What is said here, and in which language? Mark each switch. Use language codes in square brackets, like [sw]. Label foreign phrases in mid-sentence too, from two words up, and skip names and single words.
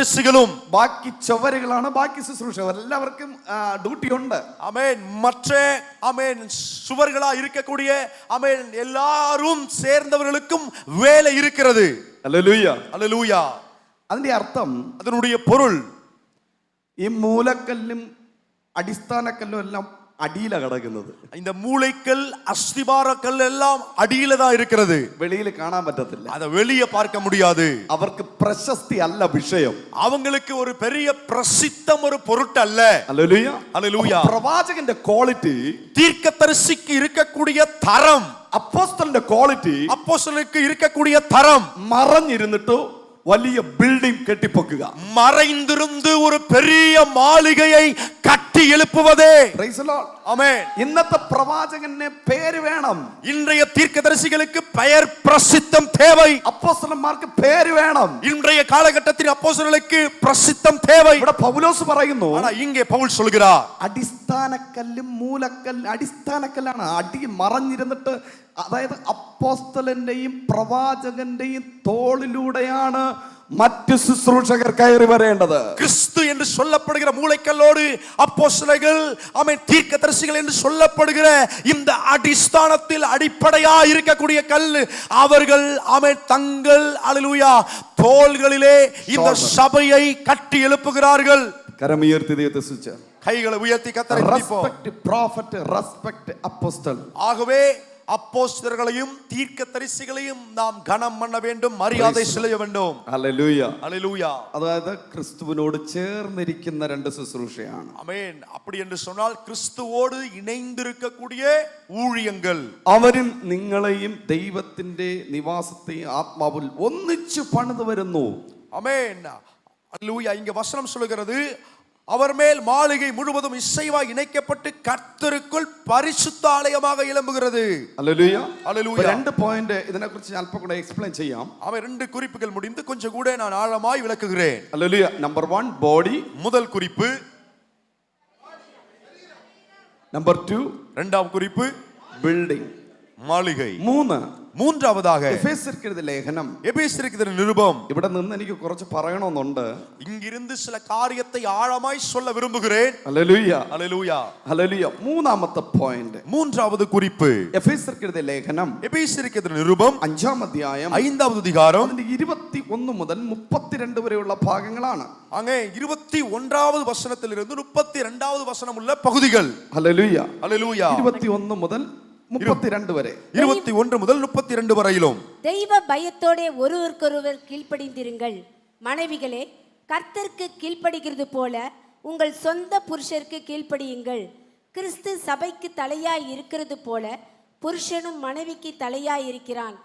[ml] ബാക്കി ചുവരുകളാണ് ബാക്കി ശുശ്രൂഷ. എല്ലാവർക്കും ഡ്യൂട്ടി ഉണ്ട്. [ta] ஆமென். மற்ற ஆமென் சுவர்களா இருக்கக்கூடிய ஆமென் எல்லாரும் சேர்ந்தவர்களுக்கும் வேலை இருக்கிறது. [ml] ഹല്ലേലൂയ. [ta] அல்லேலூயா. [ml] അതിന്റെ അർത്ഥം [ta] அதனுடைய பொருள் [ml] ഈ മൂലക്കല്ലും അടിസ്ഥാനക്കല്ലും എല്ലാം അടിയിലാണ് കിടക്കുന്നത്. [ta] இந்த மூளைக்கல் அஸ்திபார கல் எல்லாம் அடியில தான் இருக்கிறது. [ml] വെളിയിൽ കാണാൻ പറ്റത്തില്ല. [ta] அத வெளியே பார்க்க முடியாது. [ml] അവർക്ക് പ്രശസ്തി അല്ല വിഷയം. [ta] அவங்களுக்கு ஒரு பெரிய பிரசித்தம் ஒரு பொருட்டல்ல. [ml] ഹല്ലേലൂയ. [ta] அல்லேலூயா. [ml] പ്രവാചകന്റെ ക്വാളിറ്റി, [ta] தீர்க்கதரிசிக்கு இருக்கக்கூடிய தரம், [ml] അപ്പോസ്തലന്റെ ക്വാളിറ്റി [ta] அப்போஸ்தலனுக்கு இருக்கக்கூடிய தரம் [ml] മറഞ്ഞിരുന്നിട്ട് വലിയ ബിൽഡിംഗ് കെട്ടിപ്പൊക്കുക. [ta] மறைந்திருந்து ஒரு பெரிய மாளிகையை கட்டி எழுப்புவதே. [en] Praise the Lord. [ta] ஆமென். [ml] ഇന്നത്തെ പ്രവാചകന് പേര് വേണം. [ta] இன்றைய தீர்க்கதரிசிகளுக்கு பெயர் பிரசித்தம் தேவை. [ml] അപ്പോസ്തലന്മാർക്ക് പേര് വേണം. [ta] இன்றைய காலகட்டத்தில் அப்போஸ்தலர்களுக்கு பிரசித்தம் தேவை. [ml] ഇവിടെ പൗലോസ് പറയുന്നു, [ta] ஆனா இங்கே பவுல் சொல்கிறார், [ml] അടിസ്ഥാനക്കല്ലും മൂലക്കല്ലും അടിസ്ഥാനക്കല്ലാണ്. അടി മറഞ്ഞിരുന്നിട്ട്, അതായത് അപ്പോസ്തലന്റെയും പ്രവാചകന്റെയും തോളിലൂടെയാണ് മറ്റു ശുശ്രൂഷകർ കയറി വരേണ്ടത്. [ta] கிறிஸ்து என்று சொல்லப்படுகிற மூளைக்கல்லோடு அப்போஸ்தலர்கள் ஆமென் தீர்க்கதரிசிகள் என்று சொல்லப்படுகிற இந்த அடிஸ்தானத்தில் அடிப்படையா இருக்கக்கூடிய கல் அவர்கள் ஆமென் தங்கள் அல்லேலூயா தோள்களிலே இந்த சபையை கட்டி எழுப்புகிறார்கள். [ml] കരമുയർത്തി ദൈവത്തെ സ്തുതിച്ച് [ta] கைகளை உயர்த்தி கர்த்தரை துதிப்போம். [en] Respect prophet, respect apostle. [ta] ஆகவே அப்போஸ்தலர்களையும் தீர்க்கதரிசிகளையும் நாம் கனம் பண்ண வேண்டும், மரியாதை செலுத்த வேண்டும். [ml] ഹല്ലേലൂയ. [ta] அல்லேலூயா. [ml] അതായത് ക്രിസ്തുവിനോട് ചേർന്നിരിക്കുന്ന രണ്ട് ശുശ്രൂഷയാണ്. [ta] ஆமென். அப்படி என்று சொன்னால் கிறிஸ்துவோடு இணைந்திருக்கக்கூடிய ஊழியங்கள். [ml] അവരും നിങ്ങളെയും ദൈവത്തിന്റെ നിവാസത്തെയും ആത്മാവിൽ ഒന്നിച്ചു പണിതു വരുന്നു. [ta] ஆமென். அல்லேலூயா. இங்க வசனம் சொல்கிறது, அவர் மேல் மாளிகை முழுவதும் இசைவாய் இணைக்கப்பட்டு கர்த்தருக்குள் பரிசுத்த ஆலயமாக எழும்புகிறது. [ml] ഹല്ലേലൂയ. [ta] அல்லேலூயா. [ml] രണ്ട് പോയിന്റ് ഇതിനെക്കുറിച്ച് ഞാൻ അല്പം കൂടെ എക്സ്പ്ലെയിൻ ചെയ്യാം. [ta] அவன் ரெண்டு குறிப்புகள் முடிந்து கொஞ்சம் கூட நான் ஆழமாய் விளக்குகிறேன். [ml] ഹല്ലേലൂയ. നമ്പർ 1 ബോഡി. [ta] முதல் குறிப்பு. [ml] നമ്പർ 2 [ta] இரண்டாம் குறிப்பு [ml] ബിൽഡിംഗ്. [ta] மாளிகை. [ml] 3 [ta] மூன்றாவதாக [ml] എഫേസ്യർക്ക് എഴുതിയ ലേഖനം. [ta] எபேசியருக்கு நிருபம். [ml] ഇവിടെ നിന്ന് എനിക്ക് കുറച്ച് പറയണമെന്നുണ്ട്. [ta] இங்கிருந்து சில காரியத்தை ஆழமாய் சொல்ல விரும்புகிறேன். [ml] ഹല്ലേലൂയ. [ta] அல்லேலூயா. [ml] ഹല്ലേലൂയ. മൂന്നാമത്തെ പോയിന്റ്, [ta] மூன்றாவது குறிப்பு, [ml] എഫേസ്യർക്ക് എഴുതിയ ലേഖനം [ta] எபேசியருக்கு நிருபம் [ml] 5-ാം അധ്യായം [ta] 5வது அதிகாரம் [ml] അതിന്റെ 21 മുതൽ 32 വരെയുള്ള ഭാഗങ്ങളാണ്. [ta] அங்கே 21வது வசனத்திலிருந்து 32வது வசனம் உள்ள பகுதிகள். [ml] ഹല്ലേലൂയ. [ta] அல்லேலூயா. [ml] 21 മുതൽ 32 വരെ. [ta] 21 முதல் 32 வரையிலும். தெய்வ பயத்தோட ஒருவருக்கொருவர் கீழ்ப்படிந்திருங்கள். மனைவிகளே, கர்த்தருக்கு கீழ்ப்படுகிறது போல உங்கள் சொந்த புருஷருக்கு கீழ்ப்படியுங்கள். கிறிஸ்து சபைக்கு தலையாய் இருக்கிறது போல புருஷனும் மனைவிக்கு தலையாய் இருக்கிறான்.